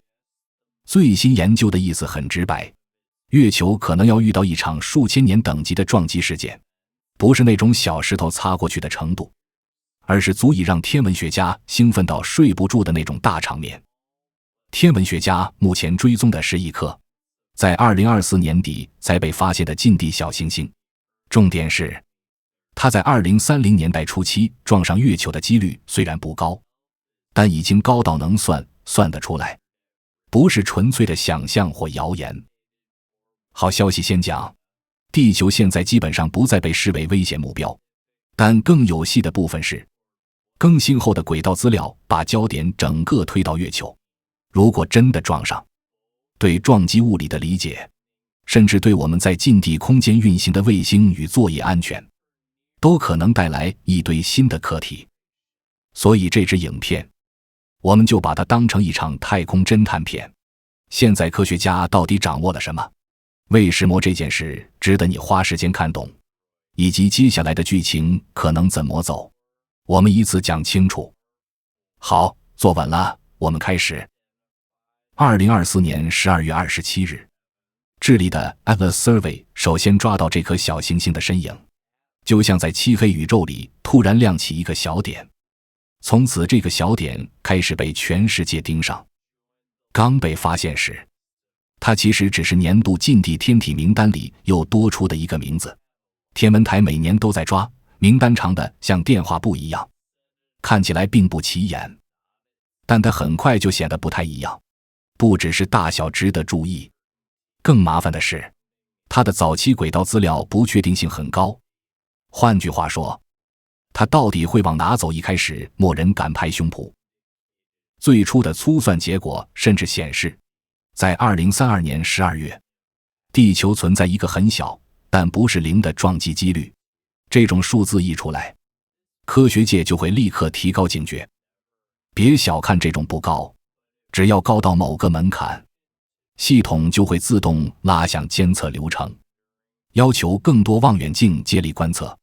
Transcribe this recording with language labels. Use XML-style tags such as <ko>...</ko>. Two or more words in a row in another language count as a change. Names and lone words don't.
<zh>最新研究的意思很直白，月球可能要遇到一場数千年等级的撞擊事件，不是那種小石頭擦过去的程度，而是足以讓天文学家興奮到睡不住的那種大場面。天文学家目前追蹤的是一顆在2024年底才被發現的近地小行星，重點是它在2030年代初期撞上月球的幾率雖然不高，但已經高到能算得出來，不是純粹的想象或謠言。好消息先講，地球現在基本上不再被視為危險目標，但更有戲的部分是，更新後的軌道資料把焦點整個推到月球。如果真的撞上，對撞擊物理的理解，甚至對我們在近地空間運行的衛星與作業安全，都可能帶來一堆新的課題。所以這支影片，我們就把它當成一場太空偵探片。現在科學家到底掌握了什麼？為什麼這件事值得你花時間看懂？以及接下來的劇情可能怎麼走？我們依次講清楚。好，坐穩了，我們開始。2024年12月27日，智利的 Atlas Survey 首先抓到這顆小行星的身影，就像在漆黑宇宙裡突然亮起一個小點。從此這個小點開始被全世界盯上。剛被發現時，它其實只是年度近地天體名單裡又多出的一個名字。天文台每年都在抓，名單長得像電話簿一樣，看起來並不起眼，但它很快就顯得不太一樣。不只是大小值得注意，更麻煩的是，它的早期軌道資料不確定性很高。換句話說，它到底會往哪走？一開始沒人敢拍胸脯。最初的粗算結果甚至顯示，在2032年12月，地球存在一個很小但不是零的撞擊幾率。這種數字一出來，科學界就會立刻提高警覺。別小看這種不高，只要高到某個門檻，系統就會自動拉響監測流程，要求更多望遠鏡接力觀測。</zh>